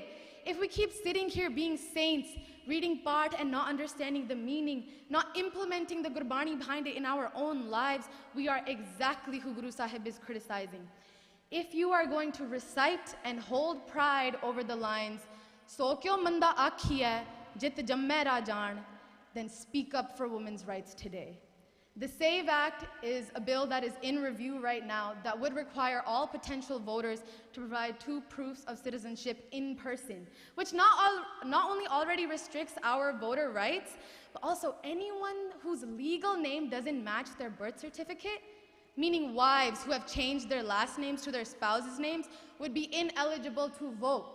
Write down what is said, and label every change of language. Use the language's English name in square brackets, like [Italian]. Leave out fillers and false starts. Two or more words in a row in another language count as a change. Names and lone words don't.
[English] If we keep sitting here being saints, reading part and not understanding the meaning, not implementing the Gurbani behind it in our own lives, we are exactly who Guru Sahib is criticizing. If you are going to recite and hold pride over the lines, [Punjabi] "ਸੋ ਕਿਉ ਮੰਦਾ ਆਖੀਐ ਜਿਤੁ ਜੰਮਹਿ ਰਾਜਾਨ," [English] then speak up for women's rights today. The SAVE Act is a bill that is in review right now that would require all potential voters to provide 2 proofs of citizenship in person, which not only already restricts our voter rights, but also anyone whose legal name doesn't match their birth certificate, meaning wives who have changed their last names to their spouses' names, would be ineligible to vote.